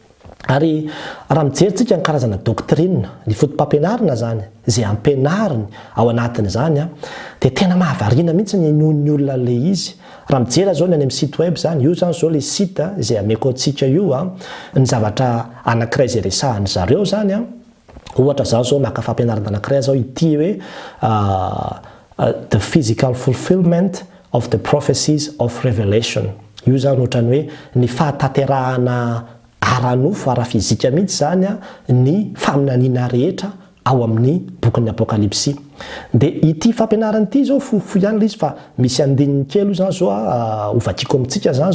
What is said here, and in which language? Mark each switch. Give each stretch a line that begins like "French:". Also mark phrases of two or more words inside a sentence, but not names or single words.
Malagasy: ary raha mijerytsika ny karazana doctrine ny fotom-pampianarana zany zay ampianariny ao anatiny zany de tena mahavariana mihitsy ny nohon'ny olona le izy raha mijery zao ny any amin'ny
French: site web
Malagasy: zany io zany zao le site zay ameko antsika io ny zavatra anankiray zay resahany zareo zany ohatra zao zao maka fampianarana anankiray zao ity hoe
English: the physical fulfillment of the prophecies of revelation
Malagasy: io zany ohatrany hoe ny fahatanterahana ara-nofo ara-fizika mihitsy zany ny faminaniana rehetra ao amin'ny bokin'ny apokalipsy. Dia ity fampianarana ity zao fofo ihany ilay izy fa misy andininy kely zany zao ovakiko amintsika zany